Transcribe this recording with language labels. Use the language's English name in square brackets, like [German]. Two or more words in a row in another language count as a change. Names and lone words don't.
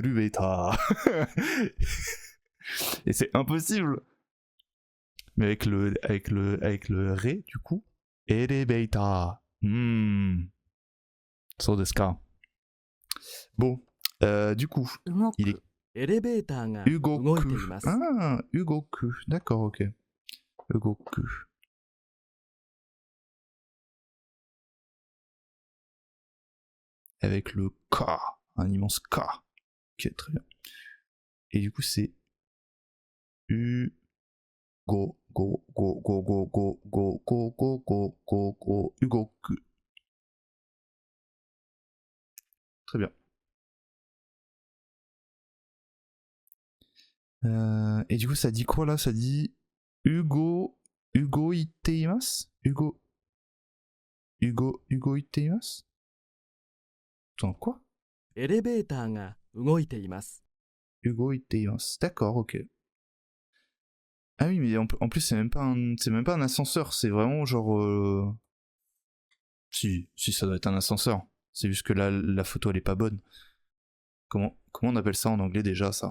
[French] Et c'est impossible. Mais avec le ré du coup, bêta. [Japanese] そうですか. [French] Bon, du coup, il est [Japanese] エレベーターが動いています。 [French] Ah, Ugoku. D'accord, ok. Ugoku. Avec le K, un immense K. Ok, très bien. Et du coup, c'est Ugoku. Très bien. Et du coup, ça dit quoi là? Ça dit [Japanese] 動いています? Hugo iteimasu? [French] Attends, quoi? [Japanese] エレベーターが動いています。動いています. [French] D'accord, ok. Ah oui, mais en plus, c'est même pas un ascenseur, c'est vraiment genre. Si, ça doit être un ascenseur. C'est juste que là, la photo elle est pas bonne. Comment on appelle ça en anglais déjà, ça?